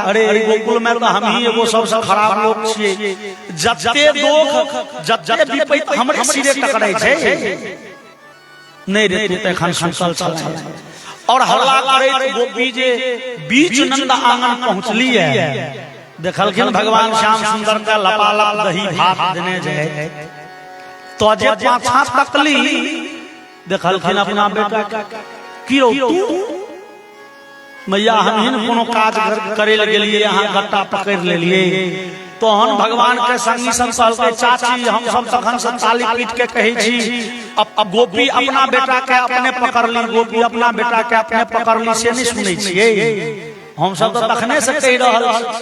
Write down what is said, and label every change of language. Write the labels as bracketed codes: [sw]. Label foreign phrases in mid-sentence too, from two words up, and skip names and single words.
[mai] अरे गोकुल में तो हम ही एगो सबसे खराब लोग छिए, जत्ते दुख जत्ते विपत्ति हमरे सिरे टकराई छै। नहीं रे तू त एखन संकल चल। और हल्ला करे गोपी जे बीच नंद आंगन पहुंचली है, देखलखिन भगवान श्याम सुंदर का लपालप दही भात देने जाए, तो जे पाछा तकली देखलखिन अपना बेटा की रो तू मैया हम ही कोनो काज करे गेलिए, यहाँ गट्टा पकड़ लेलिए। तो हम भगवान के संगी संसाल के चाची हम सब तखन से ताली पीट के कहे छी, अब गोपी अपना बेटा के अपने पकड़ ली, गोपी अपना बेटा के अपने पकड़ ली, से नहीं सुनै छिए हम सब तो तखने से कह रहल।